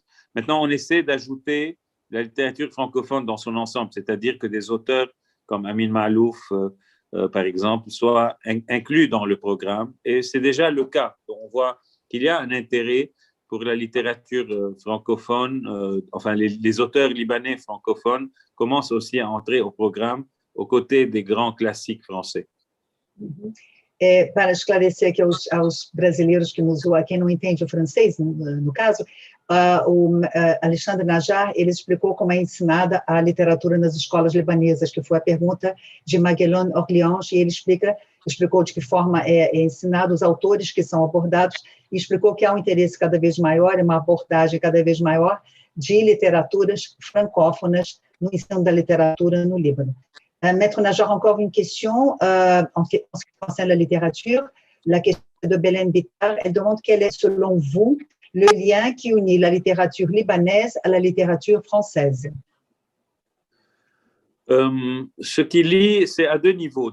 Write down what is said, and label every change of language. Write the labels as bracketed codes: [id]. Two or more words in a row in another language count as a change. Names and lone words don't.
[fr] Maintenant, on essaie d'ajouter la littérature francophone dans son ensemble, c'est-à-dire que des auteurs comme Amin Maalouf, par exemple, soient inclus dans le programme. Et c'est déjà le cas. On voit qu'il y a un intérêt pour la littérature francophone. Enfin, les auteurs libanais francophones commencent aussi à entrer au programme aux côtés des grands classiques français. [pt] Para esclarecer aqui aos brasileiros que nos ouvem, quem não entende o francês, no caso, o Alexandre Najar, ele explicou como é ensinada a literatura nas escolas libanesas, que foi a pergunta de Maguelone Orliange, e ele explicou de que forma é ensinado os autores que são abordados, e explicou que há um interesse cada vez maior, uma abordagem cada vez maior de literaturas francófonas no ensino da literatura no Líbano. [fr] Maître Najar, encore une question en ce qui concerne la littérature. La question de Belen Bittar, elle demande quel est, selon vous, le lien qui unit la littérature libanaise à la littérature française. Ce qui lie, c'est à deux niveaux.